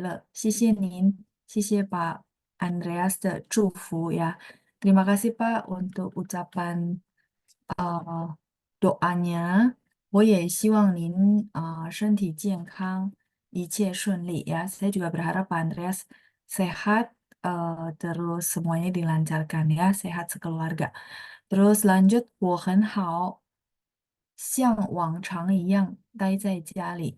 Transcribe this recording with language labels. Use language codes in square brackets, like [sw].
[zh] 晚上好，老师，我希望您今天身体健康和快乐。谢谢您，谢谢Pak Andreas 的祝福ya. [id] Terima kasih Pak untuk ucapan doanya. [zh] 我也希望您身体健康，一切顺利ya. [id] Saya juga berharap Pak Andreas sehat, terus semuanya dilancarkan ya, sehat sekeluarga. Terus lanjut, [zh] 我很好，像往常一样待在家里.